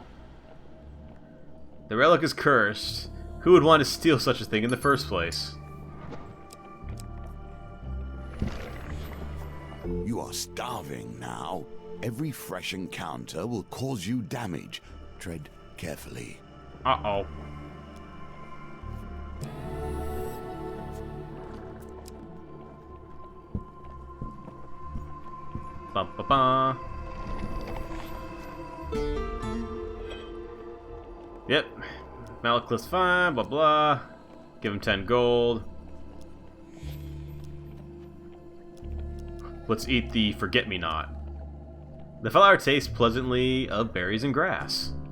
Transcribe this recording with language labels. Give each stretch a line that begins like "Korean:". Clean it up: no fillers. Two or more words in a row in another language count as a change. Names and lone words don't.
English: The relic is cursed. Who would want to steal such a thing in the first place? You are starving now. Every fresh encounter will cause you damage. Tread carefully. Uh-oh. Ba-ba-ba. Yep. Malakliff's fine, blah blah. Give him 10 gold. Let's eat the forget-me-not. The flower tastes pleasantly of berries and grass.